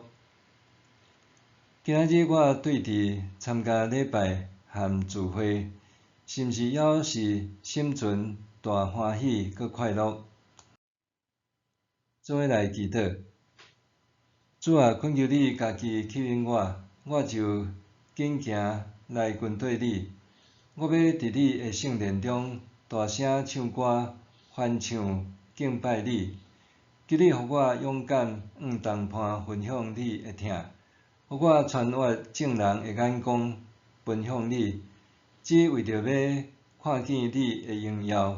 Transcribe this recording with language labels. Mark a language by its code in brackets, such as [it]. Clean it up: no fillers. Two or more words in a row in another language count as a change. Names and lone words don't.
[nan] 今仔日我对伫参加礼拜和聚会，是毋是还是心存大欢喜佮快乐？做伙来祈祷。主啊，恳求你家己吸引我，我就紧行来跟对你。我要伫你的圣殿中大声唱歌、欢唱、敬拜你。求你互我勇敢用同伴分享你的疼，互我穿越众人的眼光分享你，只为着要看见你的荣耀。